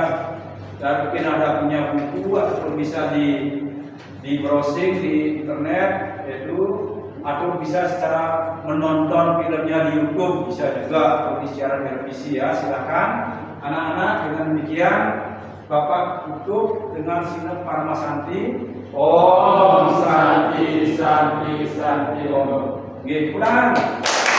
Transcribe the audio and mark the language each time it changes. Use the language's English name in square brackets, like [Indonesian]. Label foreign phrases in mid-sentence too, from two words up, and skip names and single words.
[Indonesian] Dan mungkin ada punya buku atau bisa di browsing di internet itu, atau bisa secara menonton filmnya di YouTube, bisa juga atau di siaran televisi ya. Silakan anak-anak. Dengan demikian Bapak tutup dengan sinem Paramasanti. [Sanskrit] Om Santi Santi Santi Om. [Indonesian] Nggih, pulang.